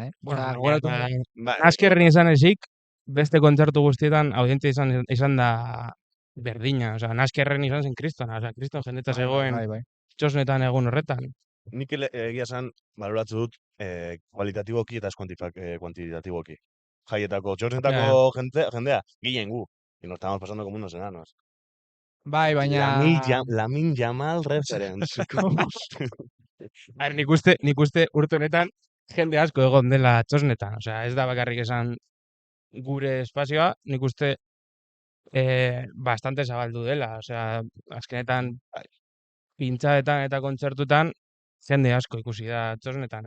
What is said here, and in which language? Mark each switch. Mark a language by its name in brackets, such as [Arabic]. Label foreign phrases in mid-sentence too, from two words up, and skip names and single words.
[Basque] Bueno, askerren izan ezik, beste kontzertu guztietan audientzia izan da berdina, [Spanish] o sea, [Basque] naskerren izan zen kristona, [Spanish] o sea, [Basque] kriston jendeta zegoen txosnetan egun horretan. Nik egia esan, baloratzu dut, kualitatiboki eta ez kuantitatiboki. Jaietako, txosnetako jendea, ginen gu, [Spanish] y nos estamos pasando como unos enanos. [Basque] Bai, baina... [English] Lamin Jamal reference. [Spanish] A ver, [Basque] nik uste urte honetan jende asko egon dela txosnetan, [Spanish] o sea, [Basque] ez da bakarrik esan gure espazioa, nik uste bastante zabaldu dela, [Spanish] o sea, [Basque] azkenetan pintxaetan eta kontzertutan jende asko ikusi da txosnetan.